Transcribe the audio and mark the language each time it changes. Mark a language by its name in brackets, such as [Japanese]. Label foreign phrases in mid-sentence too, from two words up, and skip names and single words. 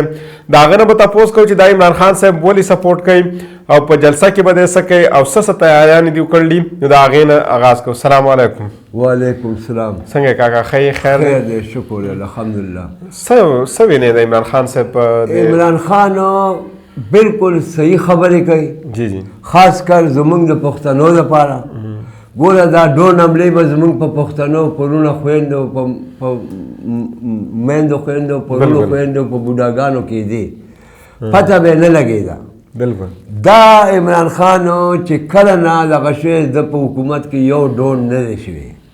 [Pashto] د هغه نه به تپوس کوو چې دا عمران خان صاحب ولې سپورټ کوي او په جلسه کې به دی څه کوي او څه تیاریانې دي وکړلي. نو د هغې نه آغاز کوو. [Arabic] السلام علیکم. وعلیکم السلام. [Pashto] څنګه کاکا ښه یې؟ خیر دی، شکر الحمدلله. څه وینې د عمران خان صاحب؟ عمران خان بالکل صحیح خبرې کوي، جی جی، خاص کر زمونږ د پښتنو لپاره. ګوره دا ډرون حملې به زمونږ په پښتنو پرونه خویندو، په میندو خویندو، پرونو خویندو، په بوډاګانو کېدې، پته به نه لګېده. بالکل دا عمران خان چې کله نه دغه شوی د په حکومت کې یو ډرون نه دی شوی.